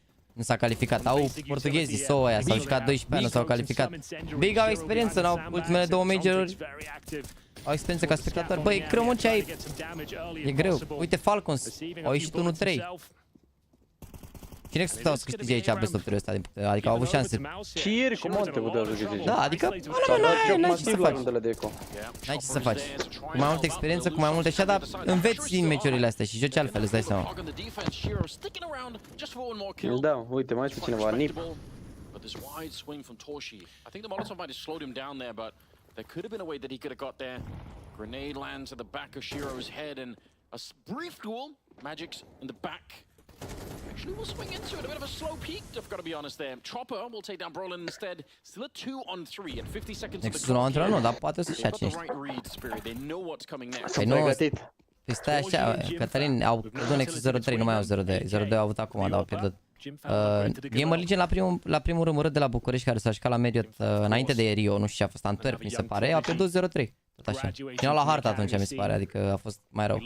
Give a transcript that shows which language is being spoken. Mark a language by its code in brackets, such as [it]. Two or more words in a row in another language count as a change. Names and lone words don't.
[ro] Nu s-a calificat, au portughezii, SOA aia, s-au jucat 12 ani, nu s-au calificat. Big au experiență, n-au ultimele 2 majoruri. Au experiență ca spectator, băi, e greu mă ce ai. E greu, uite Falcons, au ieșit 1-3. Cine puteau să câștige aici [en] best of 3-ul [ro] ăsta, adică au avut șanse. Și ieri cu Monte puteau să câștige. Da, adică, n-ai ce să faci. N-ai ce să faci. Cu mai multă experiență, cu mai multe așa, dar înveți din meciurile astea și joci altfel, îți dai seama. Da, uite, mai este cineva, Nip. [en] Grenade lands at the back of Shiro's head and a brief duel. Magic's in the back. Actually, we'll swing into it. A bit of a slow peak, I've got to be honest there. Chopper will take down Brolin instead. Still a 2-on-3 and 50 seconds of the clock. [ro] NEXUS nu, dar poate să-și ia cine. [en] They know what's coming next. [ro] Păi nu, păi stai așa, Cătălin, au pierdut NEXUS 0-3, nu mai au 0-2. 0-2 au avut acum, dar au pierdut. GamerLegion la primul rând de la București, care s-a jucat la Marriott înainte de Rio, nu știu ce a fost, Antwerp, mi se pare, a pierdut 0-3. Tot așa. Și n-au la hartă atunci, mi se pare, adică a fost mai rău.